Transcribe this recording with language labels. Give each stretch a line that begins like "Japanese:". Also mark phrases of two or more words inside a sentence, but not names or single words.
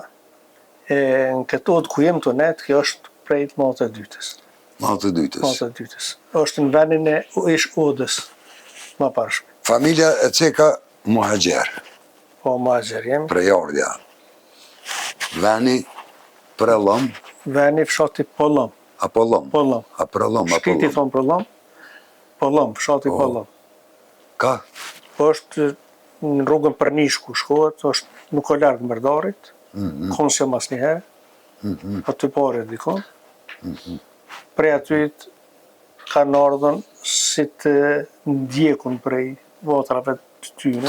Albanian: Në këtë Odë ku jem të netë, kjo është prej të matë e dytës. Matë e dytës. Matë e dytës. Është në venin e ish Odës, ma pashme. Familja e ceka muhaqer. Po, muhaqer jem. Prejardhja. Veni Prellom. Veni fshati Pollom. A Pollom? Pollom. A Prellom, a Shpiti Pollom? thonë Pollom. Pollom, fshati Pollom. Ka? Është në rrugën për Nishku shkohet, është nuk o largë Mërdarit, konës jam as njëherë, aty pare dikon. Prej atyt kanë ardhën si të ndjekun prej votrave të tyne.